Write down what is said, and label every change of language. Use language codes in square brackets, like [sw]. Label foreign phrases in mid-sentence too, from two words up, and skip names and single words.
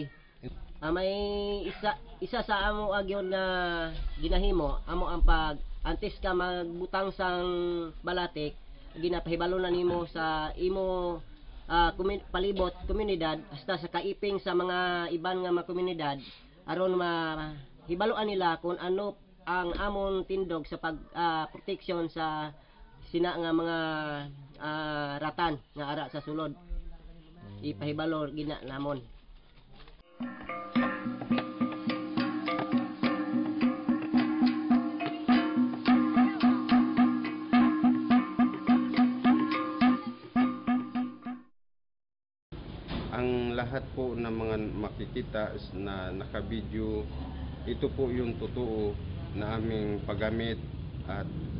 [hil] May isa sa amo agyon nga ginahimo amo ang pag antes ka magbutang sang balatik ginapahibalo na nimo sa imo palibot komunidad hasta sa kaiping sa mga iban nga mga komunidad aron mahibaloan nila kung ano ang amon tindog sa pagproteksyon sa sina nga mga ratan nga ara sa sulod. Ipahibalo gina namon. [tl] Ang lahat po ng mga makikita na nakabidyo, ito po yung totoo na aming paggamit at